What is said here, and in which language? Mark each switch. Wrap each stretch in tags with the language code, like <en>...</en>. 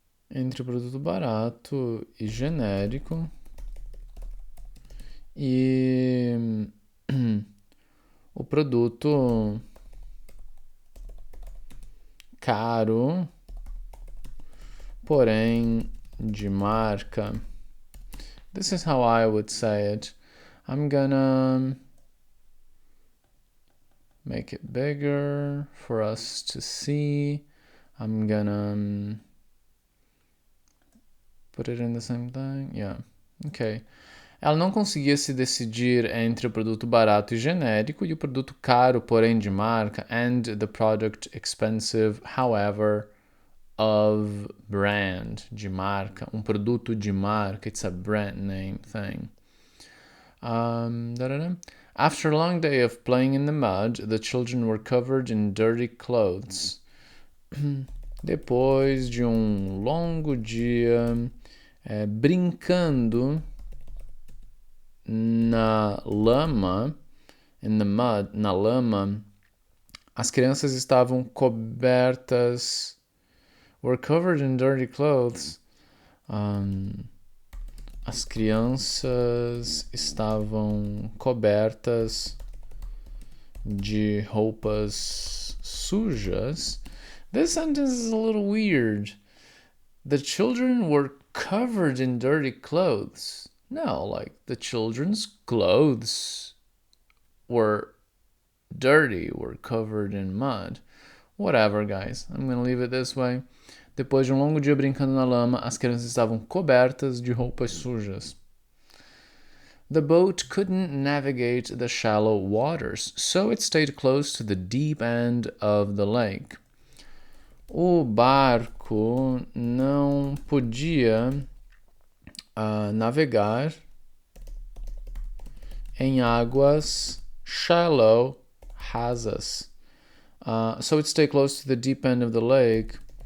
<pt>Entre o produto barato e genérico e o produto caro, porém de marca.</pt> <en>This is how I would say it. I'm gonna make it bigger for us to see. I'm gonna put it in the same thing. Yeah. Okay.</en> <pt>Ela não conseguia se decidir entre o produto barato e genérico e o produto caro, porém de marca,</pt> <en>and the product expensive, however, of brand,</en> <pt>de marca. Um produto de marca.</pt> <en>It's a brand name thing. After a long day of playing in the mud, the children were covered in dirty clothes.</en> <pt>Depois de longo dia brincando na lama,</pt> <en>in the mud,</en> <pt>na lama, as crianças estavam cobertas,</pt> <en>were covered in dirty clothes.</en> <pt>As crianças estavam cobertas de roupas sujas.</pt> <en>This sentence is a little weird. The children were covered in dirty clothes. No, like the children's clothes were dirty, were covered in mud. Whatever, guys. I'm gonna leave it this way.</en> <pt>Depois de longo dia brincando na lama, as crianças estavam cobertas de roupas sujas.</pt> <en>The boat couldn't navigate the shallow waters, so it stayed close to the deep end of the lake.</en> <pt>O barco não podia navegar em águas shallow, rasas.</pt> <en>So it stayed close to the deep end of the lake.</en>